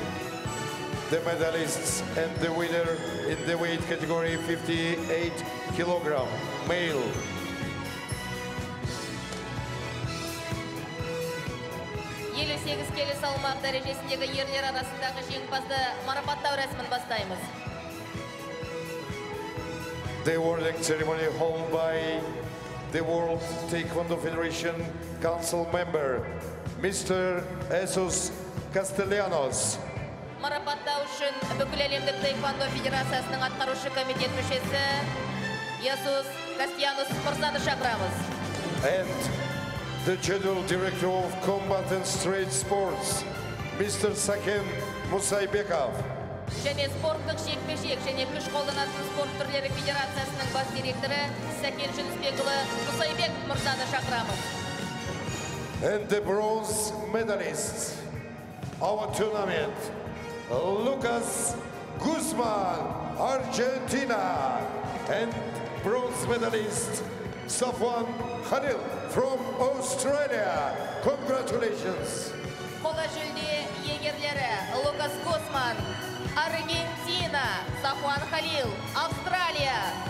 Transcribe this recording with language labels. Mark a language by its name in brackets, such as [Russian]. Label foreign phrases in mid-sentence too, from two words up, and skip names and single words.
[English] The medalists and the winner in the weight category 58 kg, male. [Kazakh] Елу 8 келі салмақ дәрежесіндегі ерлер арасындағы жеңімпазды марапаттау рәсімін бастаймыз. [English] The awarding ceremony held by the World Taekwondo Federation Council member, Mr. Jesus Castellanos. [Kazakh] Марапаттау үшін бүкіл әлемдік таеквондо федерациясының атқарушы комитет мүшесі Иисус Кастиянус мырзаны шақырамыз. [English] And the General Director of Combat and Street Sports, Mr. Saken Musaybekov. [Kazakh] Және спорттық жекпе-жек және күш қолданатын спорт түрлері федерациясының бас директоры Сәкен Жүнісбекұлы Мұсайбек мырзаны шақырамыз. [English] And the bronze medalist, our tournament, Lucas Guzman, Argentina. And bronze medalist, Safwan Khalil from Australia. Congratulations. [Kazakh] Қола жүлде егерлері Лукас Гусман, Аргентина, Сафуан Халил, Австралия.